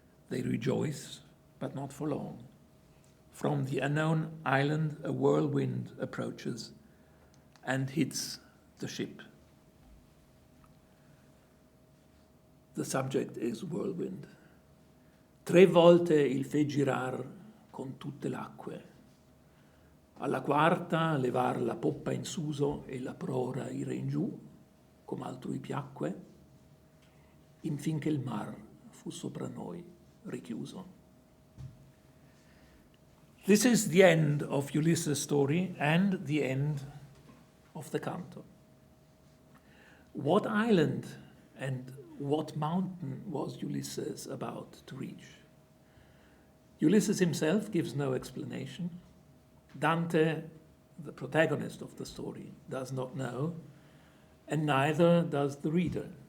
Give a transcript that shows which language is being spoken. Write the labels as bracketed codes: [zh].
[en] They rejoice, but not for long. From the unknown island, a whirlwind approaches and hits the ship. The subject is whirlwind. [it] 3 volte il fe girar con tutte l'acque. Alla quarta levar la poppa in suso e la prora ire in giù, come altrui piacque, infinché il mar fu sopra noi richiuso. [en] This is the end of Ulysses' story and the end of the Canto. What island and what mountain was Ulysses about to reach? Ulysses himself gives no explanation. Dante, the protagonist of the story, does not know, and neither does the reader.